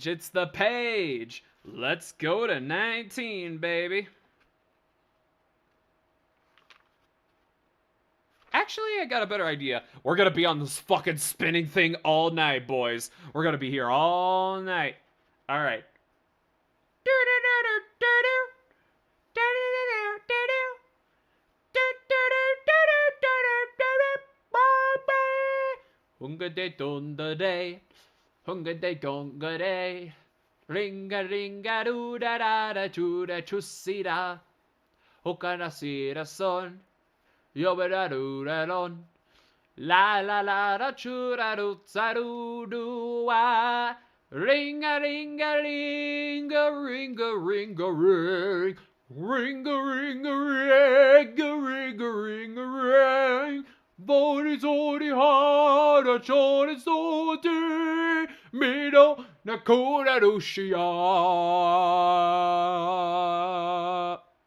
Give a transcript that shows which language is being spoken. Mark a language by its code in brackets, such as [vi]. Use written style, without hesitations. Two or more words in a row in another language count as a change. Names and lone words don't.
[en] It's the page. Let's go to 19, baby. Actually, I got a better idea. We're gonna be on this fucking spinning thing all night, boys. We're gonna be here all night. All right. Hunga de donda day, hunga de donga day, ringa ringa do da da da choo da chusida, hokana sira son, yobera do da don, la la la da choo da do za do do wa, ringa ringa ringa ringa ringa ring, ringa ringa ringa ringa ringa ring. Borizori hara chore sote miro nakura rushia.